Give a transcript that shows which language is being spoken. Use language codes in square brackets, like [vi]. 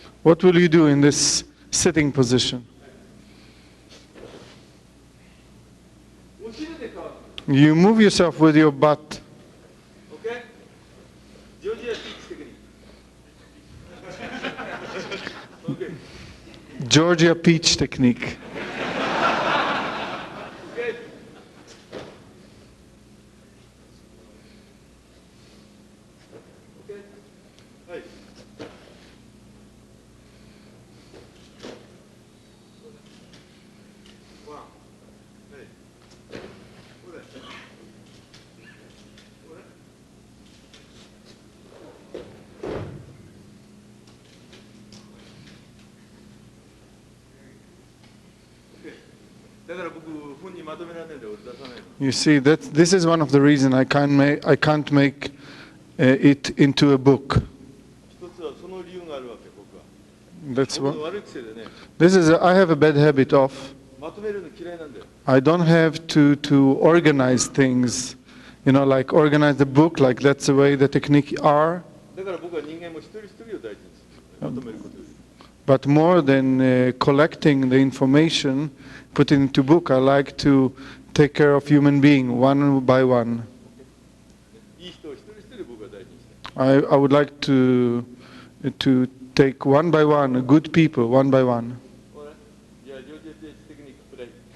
[en] What will you do in this sitting position? [ja] お尻で変わる。 [en] You move yourself with your butt. OK？ジョージアピーチテクニック。 OK。 Georgia peach technique. OK。 [ja] はい。ワン。はい。これ。これ。だから僕本にまとめられないんで俺出さないの。 [en] You see, this is one of the reasons I can't make it into a book. [ja] 一つはその理由があるわけ僕は。 [en] That's [ja] 僕の [en] what. [ja] 悪い癖でね。 [en] I have a bad habit of. [ja] まとめるの嫌いなんだよ。 [en] I don't have to organize things, like organize the book, like that's the way the technique are. [ja] だから僕は人間も一人一人を大事にする。まとめることより。 [en] But more than collecting the information, put it into book, I like to take care of human being one by one. [ja] いい人を一人一人僕は大事にしたい。 [en] I would like to take one by one, good people, one by one. [ja] ほら、じゃあ [en] ジョージアページテクニックプレイ。